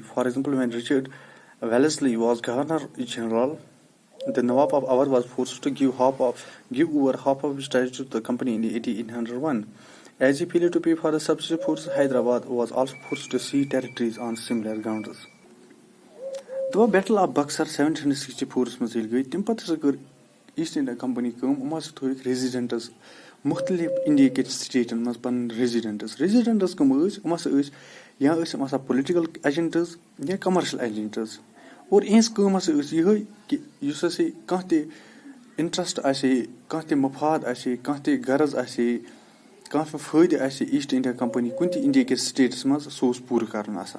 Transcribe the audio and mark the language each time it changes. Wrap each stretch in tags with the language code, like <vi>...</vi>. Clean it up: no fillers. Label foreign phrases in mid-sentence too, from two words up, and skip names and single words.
<en>For example, when Richard Wellesley was Governor General, the Nawab of Awadh was forced to give over half of his territory to the company in 1801. As he failed to pay for the subsidiary forces, Hyderabad was also forced to cede territories on similar grounds.</en> <ks>The Battle of Buxar 1764 منٛز ییٚلہِ گٔے, تَمہِ پتہٕ ہسا کٔر ایٖسٹ انڈیا کمپنی کٲم. یِمو ہسا تھٲوِکھ ریزیڈنٹس مُختٔلِف انڈیا کٮ۪ن سٹیٹن منٛز پنٕنۍ ریزیڈنٹس کٕم ٲسۍ, یِم ہسا ٲسۍ یا ٲسۍ یِم آسان</ks> <en>political agents</en> <ks>یا</ks> <en>commercial agents.</en> <ks>اور یِہنٛز کٲم ہسا ٲس یِہے کہِ یُس ہسا کانٛہہ تہِ انٹرسٹ آسہِ ہے, کانٛہہ تہِ مفاد آسہِ ہے, کانٛہہ تہِ غرض آسہِ ہے, کانٛہہ تہِ فٲیدٕ آسہِ ہے ایٖسٹ انڈیا کمپنی کُنہِ تہِ انڈیا کِس سٹیٹس منٛز, سُہ اوس پوٗرٕ کرُن آسان.</ks>